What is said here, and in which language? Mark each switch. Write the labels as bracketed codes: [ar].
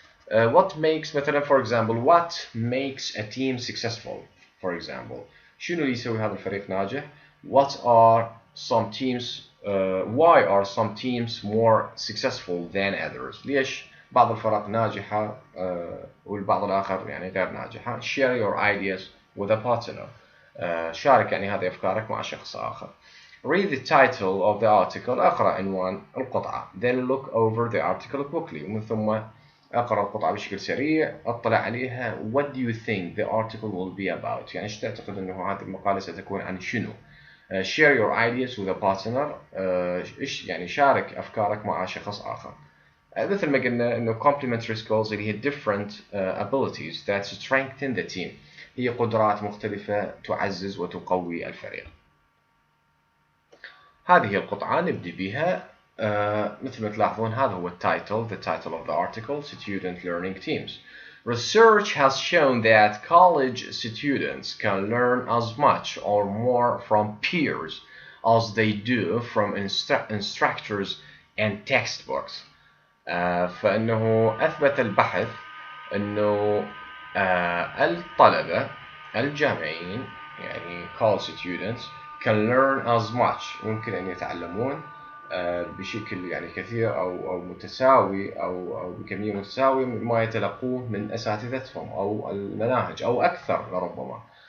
[en] what makes مثلا for example what makes a team successful for example. [ar] شنو اللي يسوي هذا الفريق ناجح؟ [en] what are some teams why are some teams more successful than others. [ar] ليش بعض الفرق ناجحة والبعض الآخر يعني غير ناجحة. [en] share your ideas with a partner. [ar] شارك يعني هذه أفكارك مع شخص آخر. [en] read the title of the article. [ar] أقرأ عنوان القطعة. [en] then look over the article quickly. [ar] ومن ثم أقرأ القطعة بشكل سريع، أطلع عليها. [en] what do you think the article will be about. [ar] يعني إيش تعتقد أنه هذه المقالة ستكون عن شنو. [en] share your ideas with a partner. [ar] إيش يعني شارك أفكارك مع شخص آخر. مثل ما قلنا إنه complementary skills اللي هي [en] different abilities that strengthen the team، [ar] هي قدرات مختلفة تعزز وتقوي الفريق. هذه هي القطعة نبدي بها. مثل ما تلاحظون هذا هو [en] the title of the article [ar] Student Learning Teams. [en] Research has shown that college students can learn as much or more from peers as they do from instructors and textbooks. [ar] فإنه أثبت البحث أنه الطلبة الجامعيين يعني [en] college students can learn as much، [ar] ممكن أن يتعلمون بشكل يعني كثير أو متساوي أو بكمية متساوية مما يتلقوه من أساتذتهم أو المناهج أو أكثر لربما.